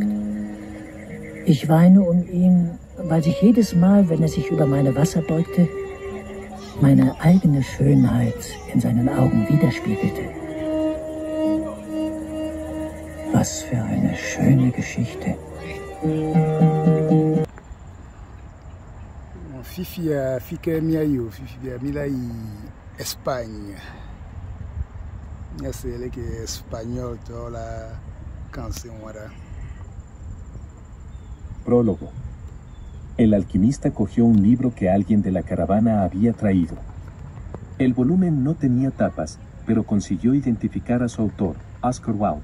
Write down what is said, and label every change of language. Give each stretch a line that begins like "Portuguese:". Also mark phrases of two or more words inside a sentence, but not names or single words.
German: Ich weine um ihn, weil sich jedes Mal, wenn er sich über meine Wasser beugte, meine eigene Schönheit in seinen Augen widerspiegelte. Was für eine schöne Geschichte. Fifi fica miaio, Fifi milai Espanha.
French: c'est que
Spanish: español toda la canción ahora. Prólogo. El alquimista cogió un libro que alguien de la caravana había traído. El volumen no tenía tapas, pero consiguió identificar a su autor, Oscar Wilde.